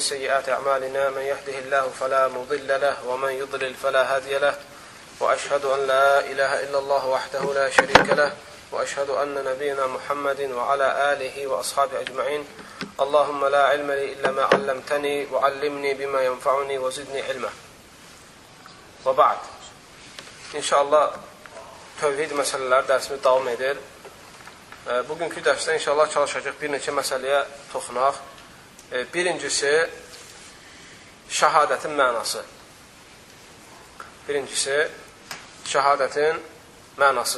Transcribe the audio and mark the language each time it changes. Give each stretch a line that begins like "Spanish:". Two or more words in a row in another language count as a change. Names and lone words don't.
Arabic: سيئات أعمالنا من يهده الله فلا مضل له ومن يضلل فلا هادي له وأشهد أن لا إله إلا الله وحده لا شريك له وأشهد أن نبينا محمد وعلى آله وأصحابه أجمعين اللهم لا علم لي إلا ما علمتني وعلمني بما ينفعني وزدني علما وبعد
Azerbaijani: İnşallah tövhid məsələləri dərsimiz davam edir. Bugünkü dərsdə inşallah çalışacaq bir neçə məsələyə toxunaq. Birincisi, şəhadətin mənası. Birincisi, şəhadətin mənası.